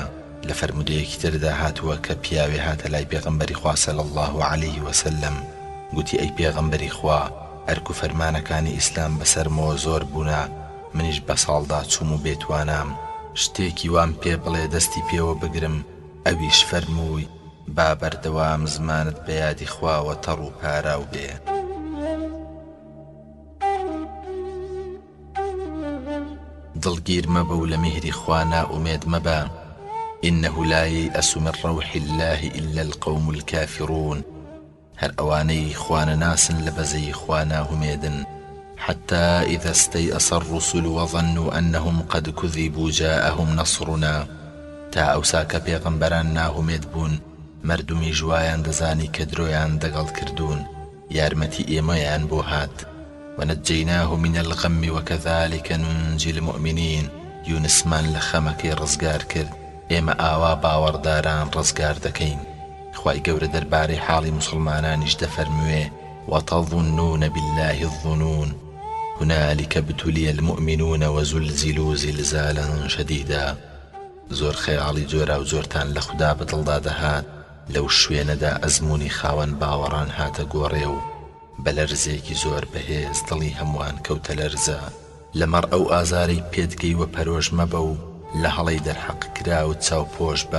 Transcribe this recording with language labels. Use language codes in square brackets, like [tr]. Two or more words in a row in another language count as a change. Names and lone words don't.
[ckb] لە فەرمودەیەکی تردا هاتووە کە پیاوێ هاتە لای پێغەمبەری خوا [ar] صلی الله عليه وسلم، [ckb] گوتی ئەی پێغەمبەری خوا ئەرک و فەرمانەکانی ئیسلام بەسەرمەوە زۆر بوونە، منیش بە ساڵدا چووم و بێتوانام شتێکی وام پێ بڵێ دەستی پێوە بگرم. ئەویش فەرمووی با بەردەوام زمانت بە یادی خواوە تەڕ و پاراو بێ. دڵگیر مەبە و لە میهری خوا نائومێد مەبە. [ar] إنه لا ييأس من روح الله إلا القوم الكافرون. [ckb] هەر ئەوانەی خوانە ناسن لە بەزەی خوا ناهومێدن. [ar] حتى إذا استيأس الرسل وظنوا أنهم قد كذبوا جاءهم نصرنا. [ckb] تا ئەوسا کە پێغەمبەران ناهومێد بوون مردمی ژوایان دەزانی کە درۆیان دەگەڵ کردوون یارمەتی ئێمەیان بۆ هات. [ar] ونجيناه من الغم وكذلك ننجي المؤمنين. [ckb] یونسمان لە خەمەکەی ڕزگار کرد، ئێمە ئاوا باوەڕداران ڕزگار دەکەین. خوای گەورە دەربارەی حاڵی مسلمانانیش دەفەرموێ [ar] وتظنون بالله الظنون هنالك ابتلي المؤمنون وزلزلوا زلزالا شديدا. [ckb] زۆر خەیاڵی جۆرا و جۆرتان لە خوددا بەدڵدا دەهات، لەو شوێنەدا ئەزمموی خاوەن باوەڕان هاتە گۆڕێ و بە لەرزێکی زۆر بەهێز دڵی هەمووان کەوتە لەرزە. لەمەڕ ئەو ئازارەی پێدگەی وە پەرۆژ مەبە و لە هەڵەی دەرحەق کرا و چاوپۆش بە.